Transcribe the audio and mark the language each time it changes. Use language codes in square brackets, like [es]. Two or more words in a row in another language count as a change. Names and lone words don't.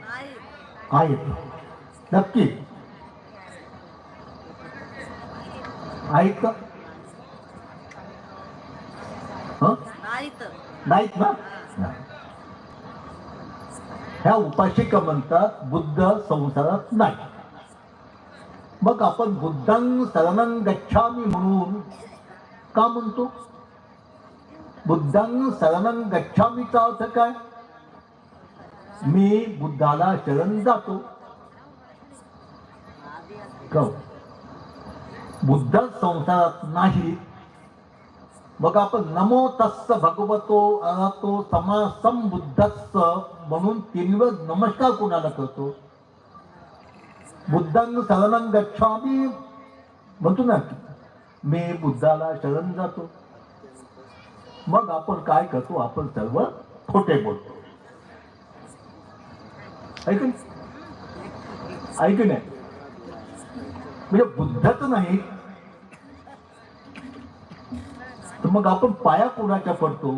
[mr] आहेत. नक्की आहेत का? नाहीत ना? ह्या उपासिका म्हणतात बुद्ध संसारात नाही. मग आपण [pi] बुद्धं शरणं गच्छामि [mr] म्हणून का म्हणतो? [pi] बुद्धं शरणं [mr] गच्छामीचा अर्थ काय? मी बुद्धाला शरण जातो. बुद्ध संसारात नाही. मग आपण [pi] नमो तस्स भगवतो अरहतो सम्मा संबुद्धस्स [mr] म्हणून 3 वेळ नमस्कार कोणाला करतो? [pi] बुद्धं शरणं गच्छामि [mr] म्हणतो ना, मी बुद्धाला शरण जातो. मग आपण काय करतो? आपण सर्व खोटे बोलतो. ऐक नाही? म्हणजे बुद्धच नाही तर मग आपण पाया कोणाच्या पडतो?